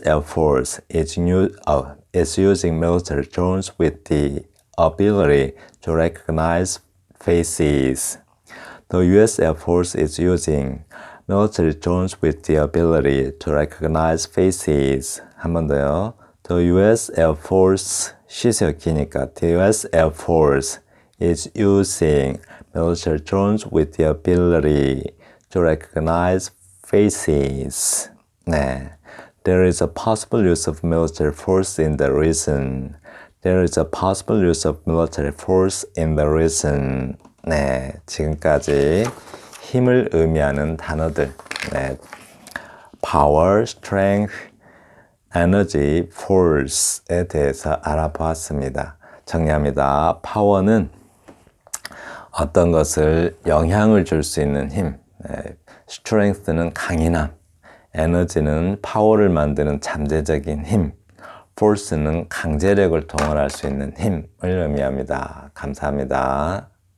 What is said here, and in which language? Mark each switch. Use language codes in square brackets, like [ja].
[en] Air Force is using military drones with the ability to recognize faces. The U.S. Air Force is using military drones with the ability to recognize faces. [ko] 한 번 더요. [en] The U.S. Air Force, [ko] 쉬세요, 기니까. [en] The U.S. Air Force is using military drones with the ability to recognize faces. [ko] 네. [en] There is a possible use of military force in the region. There is a possible use of military force in the region. [ko] 네, 지금까지 힘을 의미하는 단어들, 네, power, strength, energy, force에 대해서 알아보았습니다. 정리합니다. power는 어떤 것을 영향을 줄 수 있는 힘, 네, strength는 강인함, 에너지는 파워를 만드는 잠재적인 힘, force는 강제력을 동원할 수 있는 힘을 의미합니다. 감사합니다.